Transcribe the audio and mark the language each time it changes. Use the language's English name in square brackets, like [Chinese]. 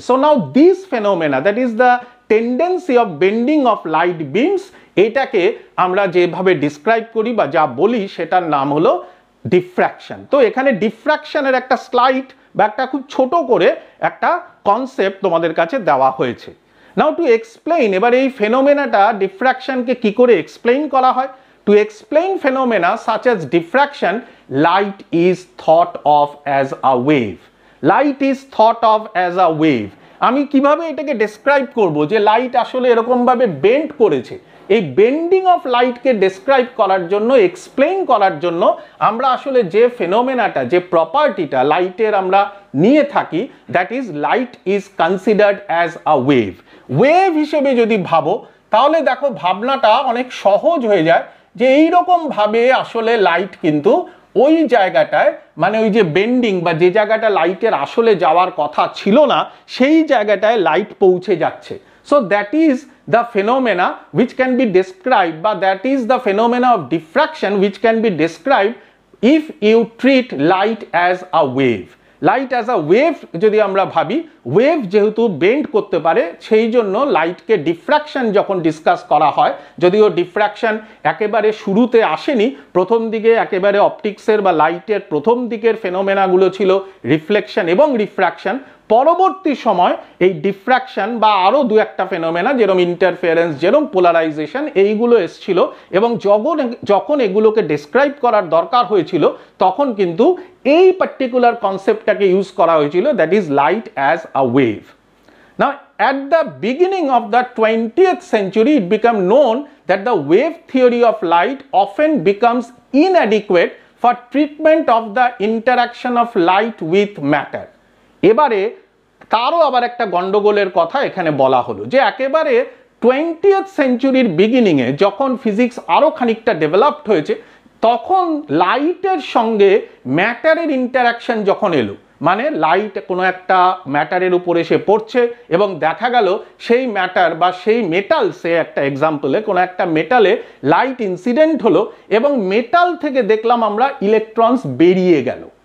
[English] so now this phenomena, that is the tendency of bending of light beams, [Bangla] এটাকে আমরা যেভাবে describe করি বা যা বলি সেটার নাম হলো ডিফ্র্যাকশন। তো এখানে ডিফ্র্যাকশনের একটা স্লাইড বা একটা খুব ছোট করে একটা কনসেপ্ট তোমাদের কাছে দেওয়া হয়েছে। [English] now to explain, [Bangla] এবার এই ফেনোমেনাটা ডিফ্র্যাকশনকে কি করে এক্সপ্লেইন করা হয়। [English] To explain phenomena such as diffraction, light is thought of as a wave. Light is thought of as a wave. [Bangla] আমি কিভাবে এটাকে ডেসক্রাইব করব যে লাইট আসলে এরকম ভাবে বেন্ড করেছে? এই বেন্ডিং অফ লাইটকে ডেসক্রাইব করার জন্য, এক্সপ্লেইন করার জন্য আমরা আসলে যে ফেনোমেনাটা, যে প্রপার্টিটা লাইটের আমরা নিয়ে থাকি, [English] That is light is considered as a wave. [Bangla] Wave হিসেবে যদি ভাবো তাহলে দেখো ভাবনাটা অনেক সহজ হয়ে যায়, যে এইরকম ভাবে আসলে লাইট কিন্তু ওই জায়গাটায় মানে ওই যে বেন্ডিং বা যে জায়গাটা লাইটের আসলে যাওয়ার কথা ছিল না সেই জায়গাটায় লাইট পৌঁছে যাচ্ছে। [English] So that is the phenomena which can be described, বা that is the phenomena of diffraction which can be described if you treat light as a wave. Light as a wave [Bangla] যদি আমরা ভাবি, wave যেহেতু bend করতে পারে সেই জন্য লাইটকে diffraction যখন ডিসকাস করা হয়, যদিও ডিফ্র্যাকশন একেবারে শুরুতে আসেনি, প্রথম দিকে একেবারে অপটিক্সের বা লাইটের প্রথম দিকের ফেনোমেনাগুলো ছিল রিফ্লেকশন এবং রিফ্র্যাকশন, পরবর্তী সময় এই ডিফ্র্যাকশন বা আরও দু একটা ফেনোমেনা যেরকম ইন্টারফেরেন্স, যেরকম পোলারাইজেশন, এইগুলো এসছিল এবং যখন এগুলোকে ডেসক্রাইব করার দরকার হয়েছিল তখন কিন্তু এই পার্টিকুলার কনসেপ্টটাকে ইউজ করা হয়েছিল, [English] That is light as a wave. Now, at the beginning of the 20th century, it became known that the wave theory of light often becomes inadequate for treatment of the interaction of light with matter. [Bangla] এবারে তারও আবার একটা গন্ডগোলের কথা এখানে বলা হলো যে একেবারে 20th সেঞ্চুরির বিগিনিংয়ে যখন ফিজিক্স আরও খানিকটা ডেভেলপড হয়েছে তখন লাইটের সঙ্গে ম্যাটারের ইন্টারাকশন যখন এলো, মানে লাইট কোনো একটা ম্যাটারের উপরে এসে পড়ছে এবং দেখা গেল সেই ম্যাটার বা সেই মেটালসে, একটা এক্সাম্পলে কোনো একটা মেটালে লাইট ইনসিডেন্ট হলো এবং মেটাল থেকে দেখলাম আমরা ইলেকট্রনস বেরিয়ে গেল।